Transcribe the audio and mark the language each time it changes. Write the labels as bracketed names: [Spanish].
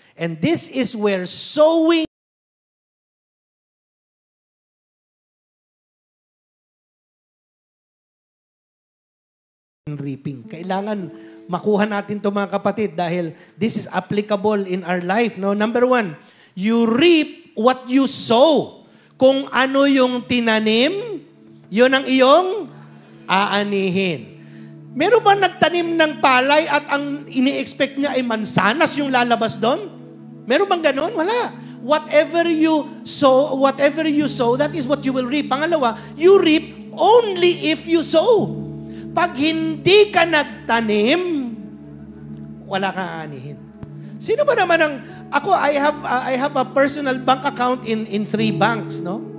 [English] And this is where sowing and reaping. [Filipino] Kailangan makuha natin ito mga kapatid dahil [English] this is applicable in our life. [Filipino] No? [English] Number 1, you reap what you sow. [Filipino] Kung ano yung tinanim, yun ang iyong aanihin. Meron ba nagtanim ng palay at ang ini-expect niya ay mansanas yung lalabas doon? Meron bang ganon? Wala. [English] Whatever you sow, that is what you will reap. Pangalawa, you reap only if you sow. [Filipino] Pag hindi ka nagtanim, wala kang aanihin. Sino ba naman ang [English] I have a personal bank account in 3 banks, no?